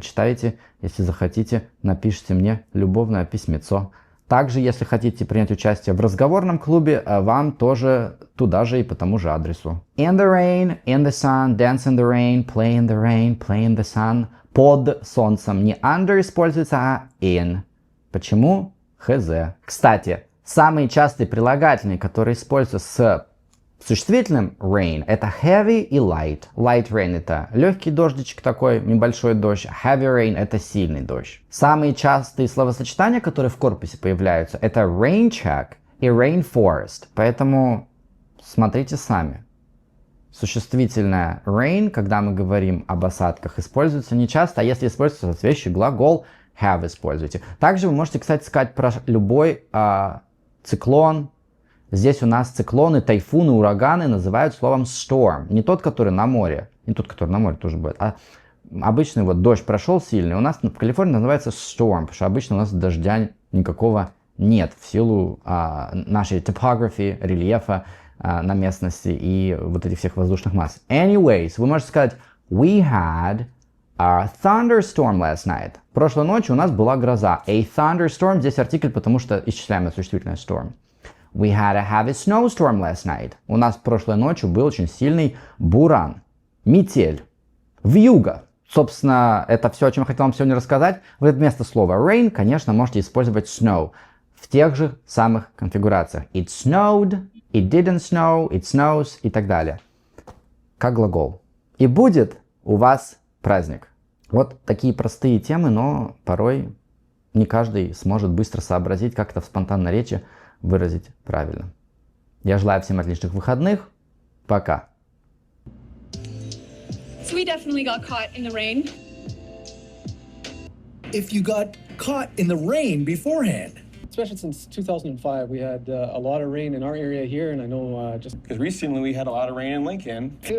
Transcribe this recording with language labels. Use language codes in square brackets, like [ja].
[ru] Почитайте, если захотите, напишите мне любовное письмецо. Также, если хотите принять участие в разговорном клубе, вам тоже туда же и по тому же адресу. [en] In the rain, in the sun, dance in the rain, play in the rain, play in the sun. [ru] Под солнцем. Не under используется, а in. Почему? Хз. Кстати, самые частые прилагательные, которые используются с существительным rain, это heavy и light. Light rain это легкий дождичек такой, небольшой дождь. Heavy rain это сильный дождь. Самые частые словосочетания, которые в корпусе появляются, это rain check и rainforest. Поэтому смотрите сами. Существительное rain, когда мы говорим об осадках, используется не часто, а если используется соответствующий глагол have используйте. Также вы можете, кстати, сказать про любой циклон. Здесь у нас циклоны, тайфуны, ураганы называют словом storm. Не тот, который на море. Не тот, который на море тоже будет. А обычный вот дождь прошел сильный. У нас в Калифорнии называется storm. Потому что обычно у нас дождя никакого нет. В силу нашей topography, рельефа на местности и вот этих всех воздушных масс. [en] Anyways, [ru] вы можете сказать [en] we had a thunderstorm last night. [ru] Прошлой ночью у нас была гроза. [en] A thunderstorm. [ru] Здесь артикль, потому что исчисляемое существительное storm. [en] We had a heavy snowstorm last night. [ru] У нас прошлой ночью был очень сильный буран, метель, вьюга. Собственно, это все, о чем я хотел вам сегодня рассказать. Вы вместо слова rain, конечно, можете использовать snow в тех же самых конфигурациях. [en] It snowed, it didn't snow, it snows [ru] и так далее. Как глагол. И будет у вас праздник. Вот такие простые темы, но порой не каждый сможет быстро сообразить, как это в спонтанной речи выразить правильно. Я желаю всем отличных выходных. Пока. [en] So we definitely got caught in the rain. If you got caught in the rain beforehand. Especially since 2005, we had a lot of rain in our area here, and I know just because recently we had a lot of rain in Lincoln.